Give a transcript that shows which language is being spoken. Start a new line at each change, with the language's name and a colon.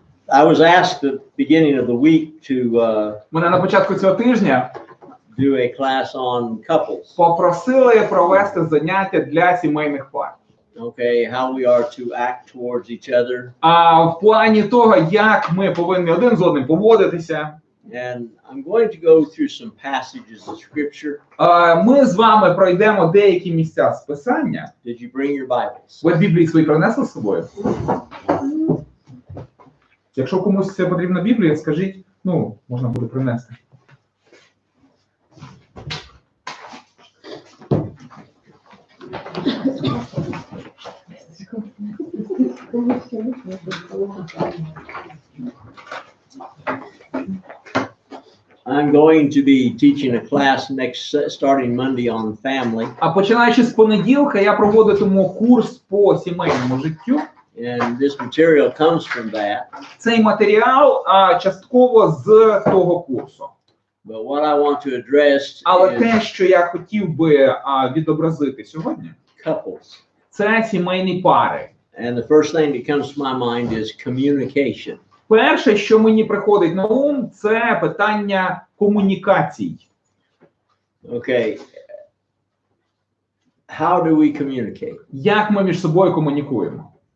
English: I was asked at the beginning of the week to
Ukrainian: Мене на початку цього тижня
English: do a class on couples.
Ukrainian: попросили провести заняття для сімейних пар.
English: Okay, how we are to act towards each other.
Ukrainian: А в плані того, як ми повинні один з одним поводитися.
English: And I'm going to go through some passages of scripture.
Ukrainian: Ми з вами пройдемо деякі місця з Писання.
English: Did you bring your Bibles?
Ukrainian: Ви Біблії свої принесли з собою? Якщо комусь це потрібна Біблія, скажіть, можна буде принести.
English: I'm going to be teaching a class starting Monday on family.
Ukrainian: А починаючи з понеділка, я проводитиму курс по сімейному життю.
English: And this material comes from that.
Ukrainian: Цей матеріал частково з того курсу.
English: But what I want to address
Ukrainian: Але те,
English: is
Ukrainian: що я хотів би відобразити сьогодні,
English: couples.
Ukrainian: це сімейні пари.
English: And the first thing that comes to my mind is communication.
Ukrainian: Перше, що мені приходить на ум, це питання комунікацій.
English: Okay. How do we communicate?
Ukrainian: Як ми між собою комунікуємо?